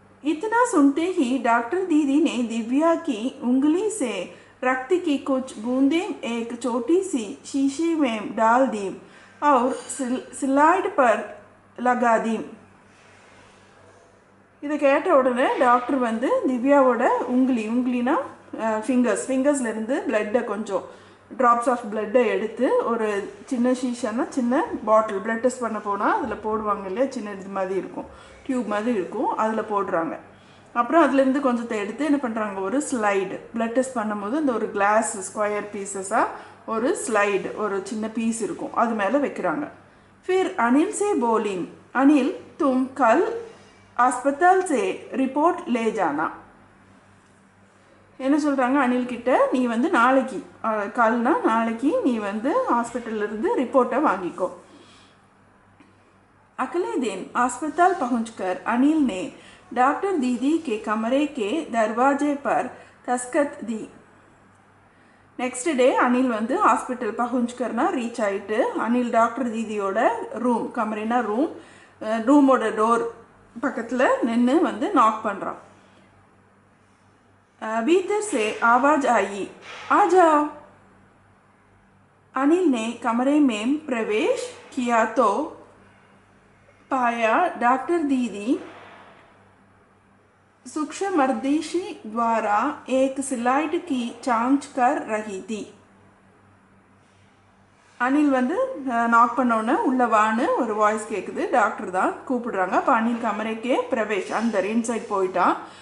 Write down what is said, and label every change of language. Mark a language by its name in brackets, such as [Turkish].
[Hindi] इतना सुनते ही डॉक्टर दीदी ने दिव्या की उंगली से रक्त की कुछ बूंदें एक छोटी सी शीशी में डाल दी और स्लाइड पर लगा दी. [Tamil] இதை கேட்ட உடனே டாக்டர் வந்து திவ்யாவோட உங்கிலினா ஃபிங்கர்ஸ்லேருந்து பிளட்டை கொஞ்சம் ட்ராப்ஸ் ஆஃப் பிளட்டை எடுத்து ஒரு சின்ன ஷீஷானா சின்ன பாட்டில், பிளட் டெஸ்ட் பண்ண போனால் அதில் போடுவாங்க இல்லையா, சின்ன இது மாதிரி இருக்கும், டியூப் மாதிரி இருக்கும், அதில் போடுறாங்க. அப்புறம் அதுலேருந்து கொஞ்சத்தை எடுத்து என்ன பண்ணுறாங்க, ஒரு ஸ்லைடு, பிளட் டெஸ்ட் பண்ணும்போது இந்த ஒரு கிளாஸ் ஸ்கொயர் பீசஸாக ஒரு ஸ்லைடு, ஒரு சின்ன பீஸ் இருக்கும், அது மேலே வைக்கிறாங்க. [Hindi] ஃபிர் அனில் சே போலிங் அனில் தும் கல் अस्पताल से रिपोर्ट ले जाना. [Tamil] என்ன சொல்கிறாங்க அனில் கிட்ட, நீ வந்து நாளைக்கு, கல்னா நாளைக்கு நீ வந்து ஹாஸ்பிட்டல்லேருந்து ரிப்போர்ட்டை வாங்கிக்கோ. [Hindi] अगले दिन अस्पताल पहुंचकर अनिल ने डॉक्टर दीदी के कमरे के दरवाजे पर दस्तखत दी. [Tamil] நெக்ஸ்ட் டே அனில் வந்து ஹாஸ்பிட்டல் பஹுஞ்ச்கர்னா ரீச் ஆகிட்டு அனில் டாக்டர் தீதியோட ரூம், கமரேனா ரூமோட டோர் பக்கத்தில் நின்று வந்து நாக் பண்ணுறான். [Hindi] भीतर से आवाज आई, आ जाओ. अनिल ने कमरे में प्रवेश किया तो पाया डॉक्टर दीदी सूक्ष्मदर्शी द्वारा एक स्लाइड की जांच कर रही थी. [Tamil] அனில் வந்து நாக் பண்ணோன்னே உள்ளே வான்னு ஒரு வாய்ஸ் கேட்குது. டாக்டர் தான் கூப்பிடுறாங்க. அப்போ அனில் கமரைக்கே பிரவேஷ் அந்த இன்சைட் போயிட்டான்.